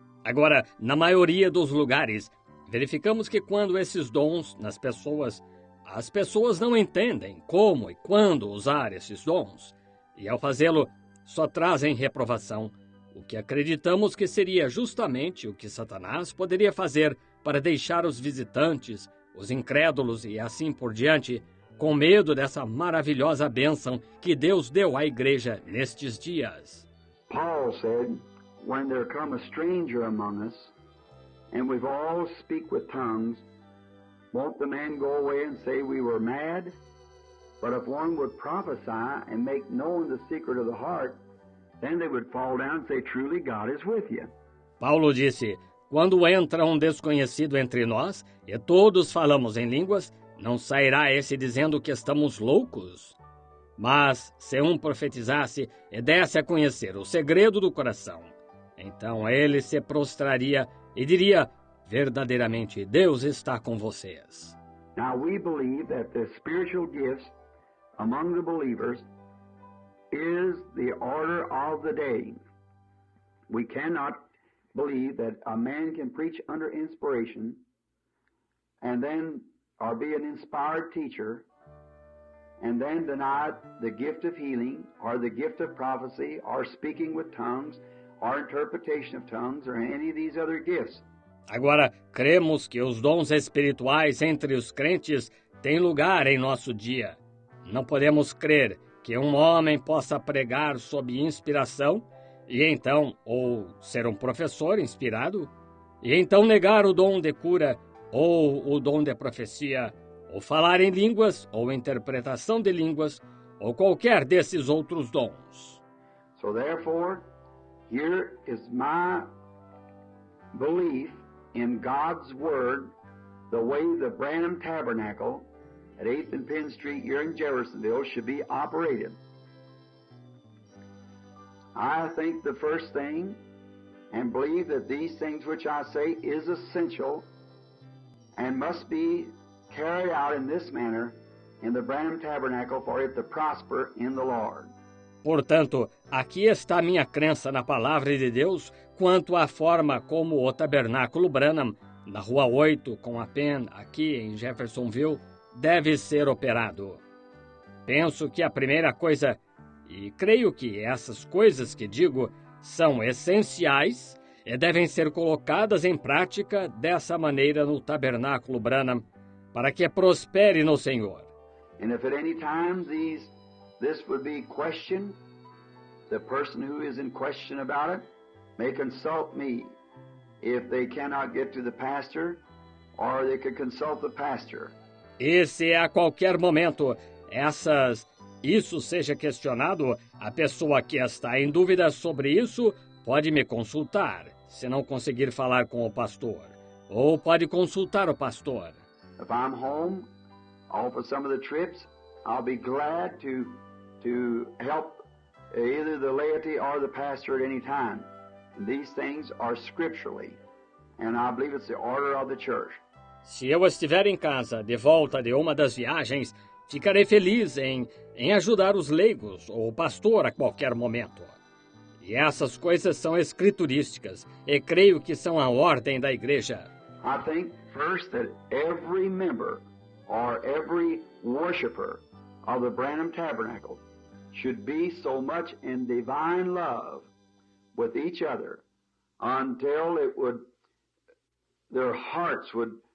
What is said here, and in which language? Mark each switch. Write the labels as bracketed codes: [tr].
[pt] Agora, na maioria dos lugares, verificamos que quando esses dons nas pessoas, as pessoas não entendem como e quando usar esses dons, e ao fazê-lo, só trazem reprovação, o que acreditamos que seria justamente o que Satanás poderia fazer para deixar os visitantes, os incrédulos e assim por diante, com medo dessa maravilhosa bênção que Deus deu à igreja nestes dias. [en] Paul said, when there come a stranger among us, and we've all speak with tongues, won't the man go away and say we were mad? But if one would prophesy and make known the secret of the heart, then they would fall down and say, truly God is with you. [pt] Paulo disse, quando entra um desconhecido entre nós, e todos falamos em línguas, não sairá esse dizendo que estamos loucos? Mas, se um profetizasse e desse a conhecer o segredo do coração, então ele se prostraria e diria, verdadeiramente, Deus está com vocês. [en] Now we believe that the spiritual gifts among the believers is the order of the day. We cannot believe that a man can preach under inspiration and then or be an inspired teacher and then deny the gift of healing or the gift of prophecy or speaking with tongues or interpretation of tongues or any of these other gifts. [pt] Agora, cremos que os dons espirituais entre os crentes têm lugar em nosso dia. Não podemos crer que um homem possa pregar sob inspiração e então, ou ser um professor inspirado, e então negar o dom de cura ou o dom de profecia, ou falar em línguas, ou interpretação de línguas, ou qualquer desses outros dons. [en] So therefore, here is my belief in God's Word, the way the Branham Tabernacle at 8th and Penn Street here in Jeffersonville should be operated. I think the first thing, and believe that these things which I say is essential and must be carried out in this manner in the Branham Tabernacle for it to prosper in the Lord. [pt] Portanto, aqui está minha crença na Palavra de Deus quanto à forma como o Tabernáculo Branham, na Rua 8, com a Penn, aqui em Jeffersonville, deve ser operado. Penso que a primeira coisa, e creio que essas coisas que digo são essenciais e devem ser colocadas em prática dessa maneira no Tabernáculo Branham, para que prospere no Senhor. [en] And if at any time this would be questioned, the person who is in question about it may consult me. If they cannot get to the pastor, or they could consult the pastor. [pt] E se a qualquer momento isso seja questionado, a pessoa que está em dúvida sobre isso pode me consultar, se não conseguir falar com o pastor, ou pode consultar o pastor. [en] If I'm home, for some of the trips, I'll be glad to help either the laity or the pastor at any time. These things are scripturally, and I believe it's the order of the church. [pt] Se eu estiver em casa, de volta de uma das viagens, ficarei feliz em ajudar os leigos ou o pastor a qualquer momento. E essas coisas são escriturísticas, e creio que são a ordem da igreja. [en] I think first that every member or every worshiper of the Branham Tabernacle should be so much in divine love with each other until their hearts would